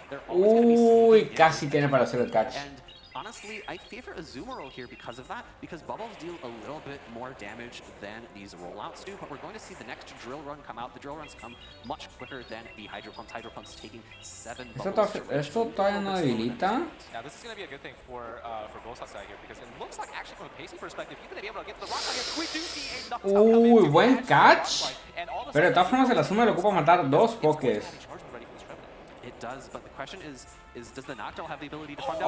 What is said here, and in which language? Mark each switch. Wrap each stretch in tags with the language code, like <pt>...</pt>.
<es>Uy, casi tiene para hacer el catch.</es> <en>Honestly, I favor Azumarill here because of that, because bubbles deal a little bit more damage than these rollouts do, but we're going to see the next drill run come out. The drill runs come much quicker than the Hydro Pumps. Hydro Pumps taking 7 bubbles.</en> <es>¿Esto todavía no debilita?</es> <en>Now, this is going to be a good thing for both sides here, because it looks like actually from a pacing perspective, he's going to be able to get to the rock. We do see a knockdown come in.</en> <es>Buen catch. Pero de todas formas el Azumarill le ocupa matar 2 pokés.</es> <en>It does, but the question is does the Noctowl have the ability to fund out?</en>